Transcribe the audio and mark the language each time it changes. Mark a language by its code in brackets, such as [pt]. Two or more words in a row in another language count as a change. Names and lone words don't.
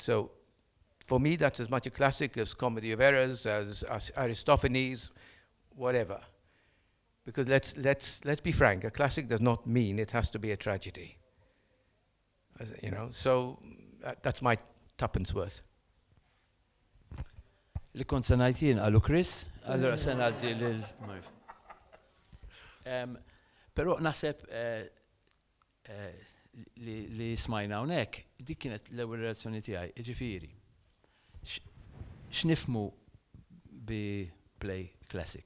[en] So for me, that's as much a classic as Comedy of Errors, as Aristophanes, whatever. Because let's be frank, a classic does not mean it has to be a tragedy. So that's my tuppence worth. [mt] Li kont se ngħid jien qalu Chris, allura se ngħaddi lil Però naħseb li smajna hawnhekk, dik kienet l-ewwel reazzjoni tiegħi, jiġifieri. X'nifhmu bi [en] play classic?